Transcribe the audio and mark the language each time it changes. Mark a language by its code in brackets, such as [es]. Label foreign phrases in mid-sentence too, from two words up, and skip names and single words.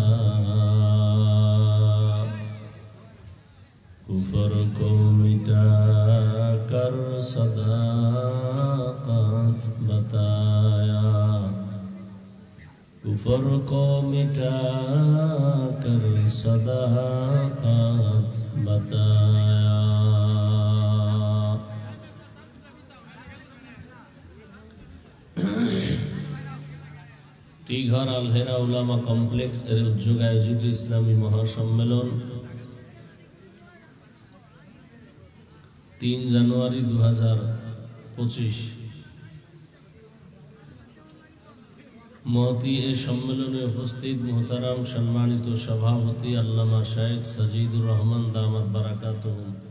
[ur] کفر کو مٹا کر صداقت بتایا کفر کو مٹا کر صداقت بتایا [bn] টিঘর আলহেরা উলামা কমপ্লেক্স এর উদ্যোগে আয়োজিত ইসলামী মহাসম্মেলন 3 জানুয়ারি 2025 মহতি এই সম্মেলনে উপস্থিত মুহতারাম সম্মানিত সভাপতি আল্লামা শেখ সাজিদুর রহমান দামাত বারাকাতুহুম